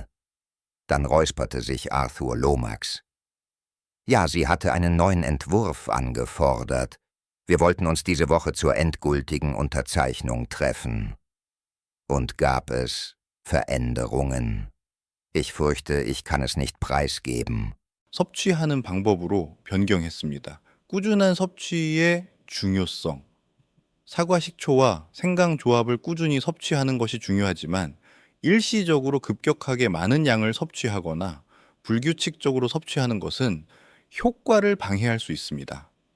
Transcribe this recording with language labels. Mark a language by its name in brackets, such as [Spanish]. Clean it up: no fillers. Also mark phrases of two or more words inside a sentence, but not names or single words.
[German] Dann räusperte sich Arthur Lomax. Ja, sie hatte einen neuen Entwurf angefordert. Wir wollten uns diese Woche zur endgültigen Unterzeichnung treffen. Und gab es Veränderungen? Ich fürchte, ich kann es nicht preisgeben. [Korean] 섭취하는 방법으로 변경했습니다. 꾸준한 섭취의 중요성. 사과 식초와 생강 조합을 꾸준히 섭취하는 것이 중요하지만 일시적으로 급격하게 많은 양을 섭취하거나 불규칙적으로 섭취하는 것은 효과를 방해할 수 있습니다.